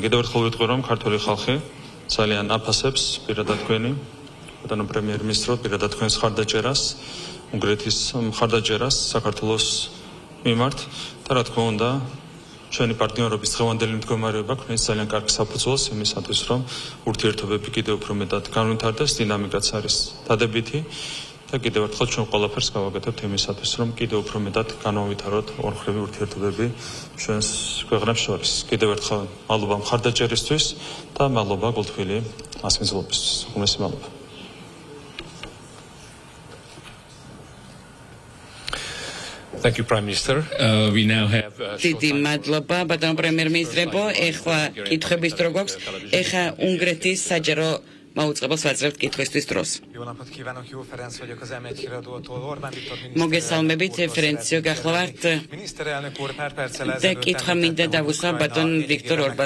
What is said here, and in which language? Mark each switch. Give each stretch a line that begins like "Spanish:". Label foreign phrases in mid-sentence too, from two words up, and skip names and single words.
Georgian: კიდევ ერთხელ ვიტყვი, რომ ქართული ხალხი ძალიან აფასებს პირადად თქვენი ბატონო პრემიერ-მინისტრო, პირადად თქვენს მხარდაჭერას, უნგრეთის მხარდაჭერას საქართველოს მიმართ და რა თქმა უნდა, ჩვენი პარტნიორობის დღევანდელი მდგომარეობა ქმნის ძალიან კარგ საფუძველს იმისათვის, რომ ურთიერთობები კიდევ უფრო მეტად განვითარდეს, დინამიკაც არის დადებითი და კიდევ ერთხელ ჩვენ ყველაფერს გავაკეთებთ იმისათვის, რომ კიდევ უფრო მეტად განვითაროთ ორმხრივი ურთიერთობები ჩვენს ქვეყნებს შორის. კიდევ ერთხელ მადლობა მხარდაჭერისთვის და მადლობა გულთბილი მასპინძლობისთვის. უმეტესი მადლობა.
English: Thank you, Prime Minister. We now have
Georgian: დიდი მადლობა ბატონო პრემიერ-მინისტრებო. ეხლა კითხვების დრო გვაქვს. ეხლა უნგრეთის საჯარო მაუწყებელს ვაძლევთ კითხვისთვის დროს. მოგესალმებით, ფერენციო გახლავართ. და კითხვა მინდა დავუსვა ბატონ ვიქტორ ორბანს.